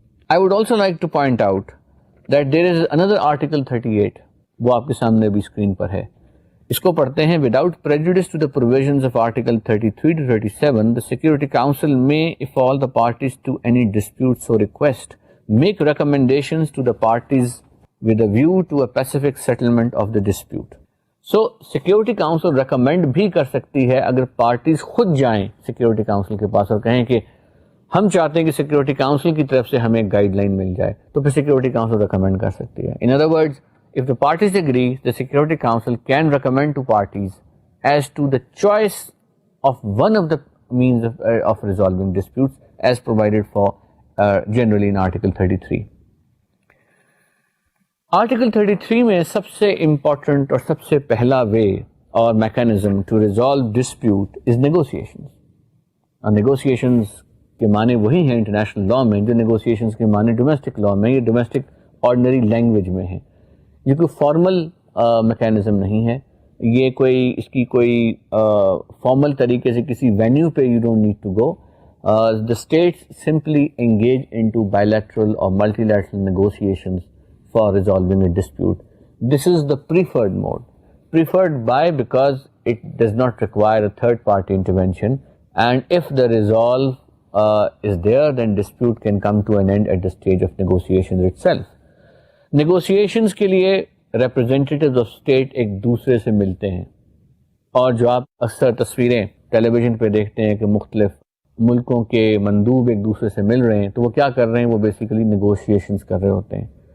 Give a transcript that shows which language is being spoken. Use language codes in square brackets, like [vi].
[en] I would also like to point out that there is another Article 38, [ur] وہ آپ کے سامنے بھی اسکرین پر ہے. اس کو پڑھتے ہیں. [en] Without prejudice to the provisions of Article 33 to 37, the Security Council may, if all the parties to any dispute so request, make recommendations to the parties with a view to a pacific settlement of the dispute. [ur] So, Security Council recommend بھی کر سکتی ہے اگر parties خود جائیں Security Council کے پاس اور کہیں کہ ہم چاہتے ہیں کہ سیکورٹی کاؤنسل کی طرف سے ہمیں گائیڈ لائن مل جائے, تو پھر سیکورٹی کاؤنسل ریکمینڈ کر سکتی ہے. [en] In other words, if the parties agree, the Security Council can recommend to parties as to the choice of one of the means of resolving disputes as provided for generally in Article 33. Article 33 [ur] میں سب سے important اور سب سے پہلا وے اور mechanism [en] to resolve dispute is negotiations. Negotiations [ur] کے معنی وہی ہیں انٹرنیشنل لاء میں جو نیگوسیشنز کے معنی ڈومیسٹک لاء میں یا ڈومیسٹک آرڈنری لینگویج میں ہیں. یہ کوئی فارمل میکینزم نہیں ہے, یہ کوئی اس کی کوئی فارمل طریقے سے کسی وینیو پہ [en] You don't need to go. The states simply engage into bilateral or multilateral negotiations for resolving a dispute. This is the preferred mode. Preferred by because it does not require a third party intervention, and if the resolve is there, then dispute can come to an end at the stage of negotiations itself. [ur] Negotiations کے لیے [en] representatives of state [ur] ایک دوسرے سے ملتے ہیں, اور جو آپ اکثر تصویریں ٹیلی ویژن پہ دیکھتے ہیں کہ مختلف ملکوں کے مندوب ایک دوسرے سے مل رہے ہیں, تو وہ کیا کر رہے ہیں, وہ بیسیکلی نیگوشیشنز کر رہے ہوتے ہیں.